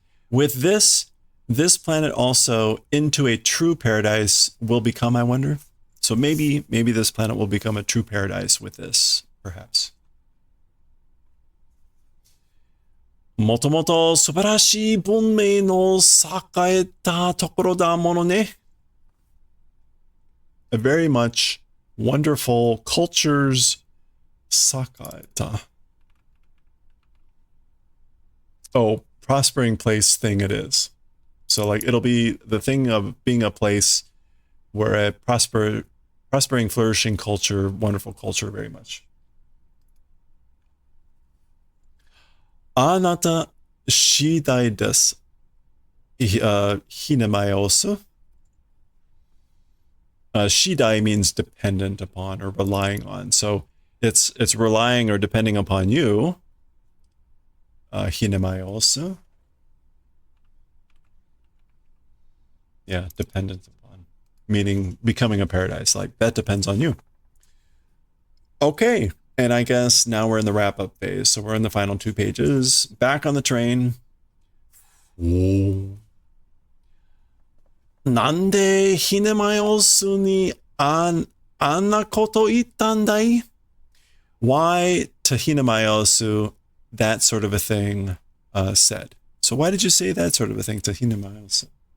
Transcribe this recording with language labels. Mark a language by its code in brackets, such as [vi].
[en] With this planet also into a true paradise will become, I wonder. So maybe this planet will become a true paradise with this, perhaps. [ja] もともと素晴らしい文明の栄えたところだものね. [en] A very much wonderful cultures 栄えた. Oh, prospering place thing it is. So like it'll be the thing of being a place where a prospering, flourishing culture, wonderful culture very much. [ja] あなた次第です。ひねまよす。 [en] Shidai means dependent upon or relying on. So it's relying or depending upon you. Hinemayosu. Yeah, dependent upon. Meaning becoming a paradise. Like that depends on you. Okay. And I guess now we're in the wrap-up phase. So we're in the final 2 pages. Back on the train. Whoa. [ja] なんでひねまよすにあんなこと言ったんだい? [en] Why to hinemayosu that sort of a thing said? So why did you say that sort of a thing to hinemayosu?